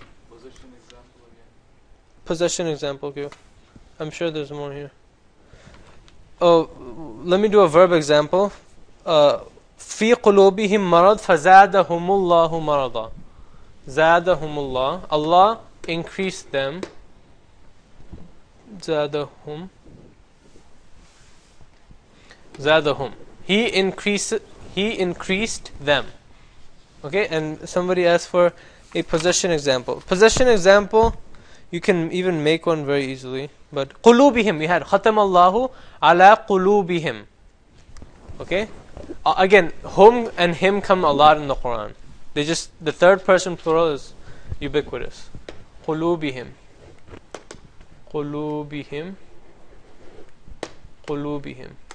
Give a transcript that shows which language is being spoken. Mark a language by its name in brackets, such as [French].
[English] Possession example again. Possession example, okay. I'm sure there's more here. Oh, let me do a verb example. [Arabic] في قلوبهم مرض فزادهم الله مرضا. زادهم الله. [English] Allah increased them. [Arabic] زادهم. [English] زادهم. He increased them. Okay, and somebody asked for a possession example. Possession example, you can even make one very easily. [Arabic] But قلوبهم, [English] we had [Arabic] ختم الله على قلوبهم. [English] Okay, again, hum and him come a lot in the Quran. The third person plural is ubiquitous. قلوبهم. [Arabic] قلوبهم قلوبهم.